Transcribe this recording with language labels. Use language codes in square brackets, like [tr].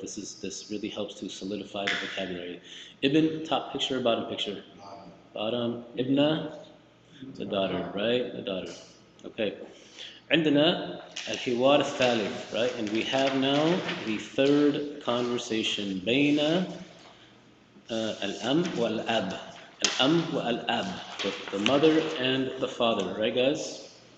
[en] This really helps to solidify the vocabulary. Ibn, top picture, bottom picture? Bottom. Ibna, the daughter, right? The daughter. Okay. [ar] عندنا الحوار الثالث, right? [en] And we have now the third conversation [ar] بين الأم والأب. الأم والأب, [en] the mother and the father, right, guys?